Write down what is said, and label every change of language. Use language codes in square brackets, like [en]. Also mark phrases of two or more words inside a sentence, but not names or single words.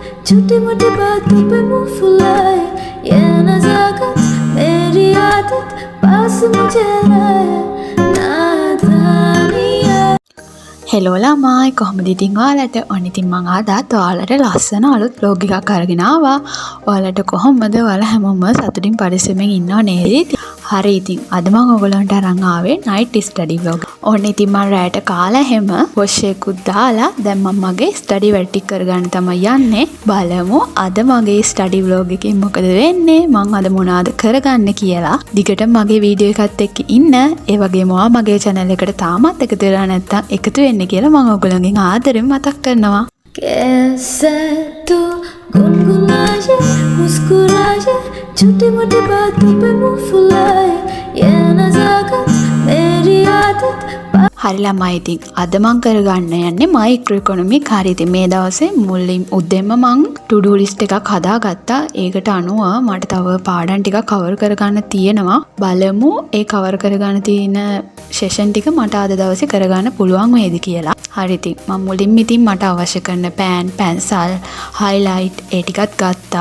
[hi] छोटी मोटी बातों पे मुंह फुलाए ये नजाकत मेरी आदत पास मुझे लाए नादानिया [si] හෙලෝ ළමයි කොහොමද ඉතින් ඔයාලට ඔන්න ඉතින් මම අදත් ඔයාලට ලස්සන අලුත් vlog එකක් අරගෙන ආවා. ඔයාලට කොහොමද? ඔයාලා හැමෝම සතුටින් පරිස්සමෙන් ඉන්නව නේද? හරි ඉතින් අද මම ඔයගලන්ට අරන් ආවේ [en] night study vlog. [si] ඔන්න ඉතින් මම රැට කාලා හැම wash එකකුත් දාලා දැන් මම මගේ study වැඩ ටික කරගන්න තමයි යන්නේ. බලමු අද මගේ study vlog එකෙන් මොකද වෙන්නේ? මම අද මොනවාද කරගන්න කියලා. දිගට මගේ වීඩියෝ එකත් එක්ක ඉන්න. ඒ වගේම ඔයා මගේ channel එකට තාමත් එකතු වෙලා නැත්නම් එකතු වෙන්න කියලා මම ඔයගලගෙන් ආදරෙන් මතක් කරනවා. [hi] कैसे तू गुनगुनाए मुस्कुराए छोटी मोटी बातों पे मुंह फुलाए ये नजाकत मेरी आदत [si] හරි ළමයි ඉතින් අද මම කරගන්න යන්නේ මයික්‍රෝ ඉකොනොමික්. හරි ඉතින් මේ දවසේ මුලින් උදෙන්ම මම [en] to do list [si] එකක් හදාගත්තා. ඒකට අනුව මට තව පාඩම් ටිකක් කවර් කරගන්න තියෙනවා. බලමු ඒ කවර් කරගන්න තියෙන සෙෂන් ටික මට අද දවසේ කරගන්න පුළුවන් වේද කියලා. හරි ඉතින් මම මුලින්ම ඉතින් මට අවශ්‍ය කරන පෑන්, පැන්සල්, highlight ඒ ටිකත් ගත්තා.